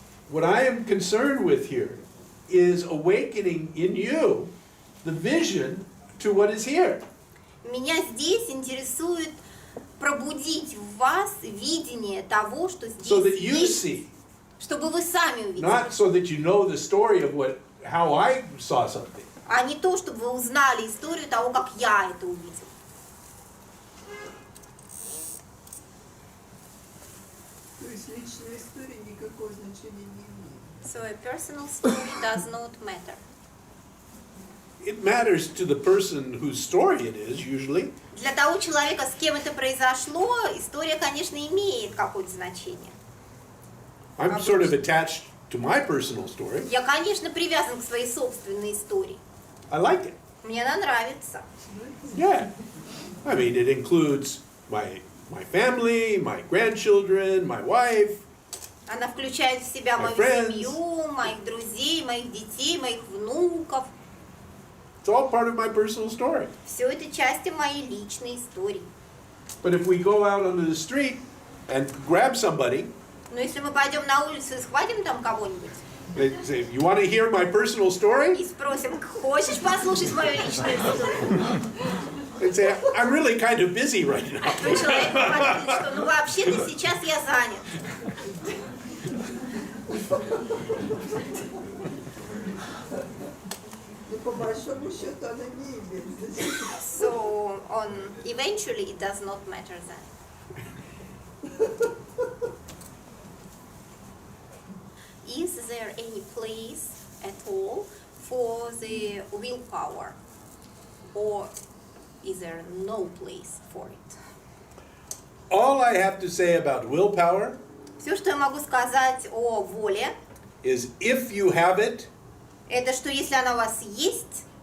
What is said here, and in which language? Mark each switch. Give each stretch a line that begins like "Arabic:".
English: What I am concerned with here is awakening in you the vision to what is here.
Russian: Меня здесь интересует пробудить в вас видение того, что
English: So that
Russian: здесь
English: you
Russian: есть,
English: see,
Russian: чтобы вы сами увидели,
English: not so that you know the story of how I saw something.
Russian: а не то, чтобы вы узнали историю того, как я это увидел. То есть личная история никакого значения не имеет.
English: So a personal story does not matter. It matters to the person whose story it is, usually.
Russian: Для того человека, с кем это произошло, история, конечно, имеет какое-то значение.
English: I'm sort of attached to my personal story.
Russian: Я, конечно, привязан к своей собственной истории.
English: I like it.
Russian: Мне она нравится.
English: Yeah, I mean, it includes my family, my grandchildren, my wife.
Russian: Она включает в себя
English: My
Russian: мою
English: friends.
Russian: семью, моих друзей, моих детей, моих внуков.
English: It's all part of my personal story.
Russian: Все это части моей личной истории.
English: But if we go out onto the street and grab somebody,
Russian: Но если мы пойдем на улицу и схватим там кого-нибудь
English: they say, "You want to hear my personal story?"
Russian: и спросим, хочешь послушать мою личную историю?
English: They'd say, "I'm really kind of busy right now."
Russian: То человек говорит, что ну вообще-то сейчас я занят. Но по большому счету она не имеет значения.
English: So eventually it does not matter then. Is there any place at all for the willpower? Or is there no place for it? All I have to say about willpower
Russian: Все, что я могу сказать о воле,
English: is if you have it,
Russian: это что если она у вас есть,